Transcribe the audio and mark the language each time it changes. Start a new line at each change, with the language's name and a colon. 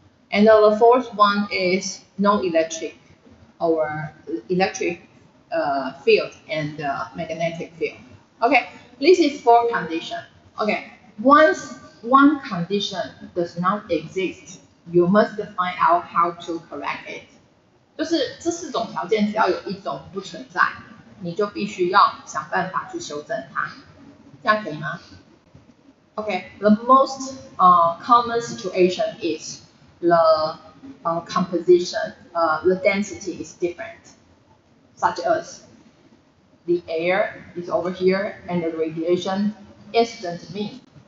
English: And the fourth one is no electric or electric field and magnetic field. Okay, this is four condition. Okay, once one condition does not exist, you must find out how to correct it.
Chinese: 就是这四种条件，只要有一种不存在，你就必须要想办法去修正它。这样可以吗？
English: Okay, the most common situation is the composition, the density is different, such as the air is over here and the radiation isn't mean.